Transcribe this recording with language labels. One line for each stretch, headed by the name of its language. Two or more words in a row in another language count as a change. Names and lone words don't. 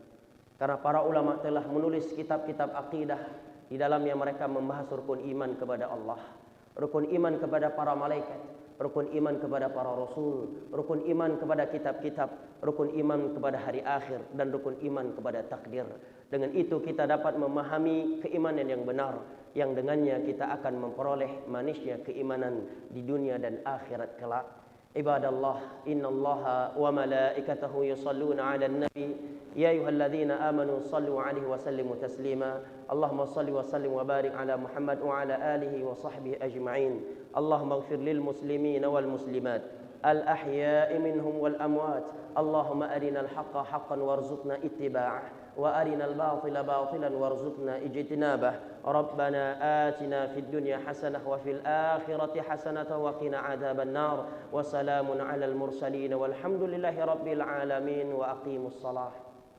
Indonesian: Karena para ulama telah menulis kitab-kitab akidah, di dalamnya mereka membahas rukun iman kepada Allah, rukun iman kepada para malaikat, rukun iman kepada para rasul, rukun iman kepada kitab-kitab, rukun iman kepada hari akhir, dan rukun iman kepada takdir. Dengan itu kita dapat memahami keimanan yang benar, yang dengannya kita akan memperoleh manisnya keimanan di dunia dan akhirat kelak.
Arabic: عباد الله إن الله وملائكته يصلون على النبي يا أيها الذين آمنوا صلوا عليه وسلموا تسليما. اللهم صل وسلم وبارك على محمد وعلى آله وصحبه أجمعين. اللهم اغفر للمسلمين والمسلمات الأحياء منهم والأموات. اللهم أرنا الحق حقا وارزقنا اتباعه وأرنا الباطل باطلا وارزقنا اجتنابه. ربنا آتنا في الدنيا حسنة وفي الآخرة حسنة وقنا عذاب النار. وسلام على المرسلين والحمد لله رب العالمين. وأقم الصلاة.